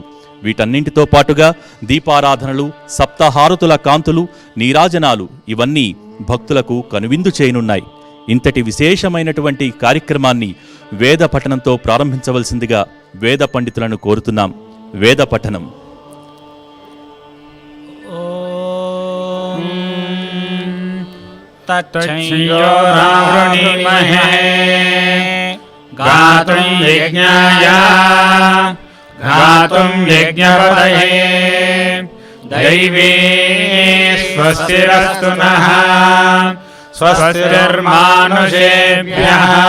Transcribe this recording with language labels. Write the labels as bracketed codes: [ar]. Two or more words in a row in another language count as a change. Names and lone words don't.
[te] వీటన్నింటితో పాటుగా దీపారాధనలు, సప్తహారతుల కాంతులు, నీరాజనాలు ఇవన్నీ భక్తులకు కనువిందు చేయనున్నాయి. ఇంతటి విశేషమైనటువంటి కార్యక్రమాన్ని వేద పఠనంతో ప్రారంభించవలసిందిగా వేద పండితులను కోరుతున్నాం. వేద పఠనం. [sa] तच्छयोरावृणीमहे गातुं यज्ञाय गातुं यज्ञपतये दैवी स्वस्तिरस्तु नः स्वस्तिर्मानुषेभ्यः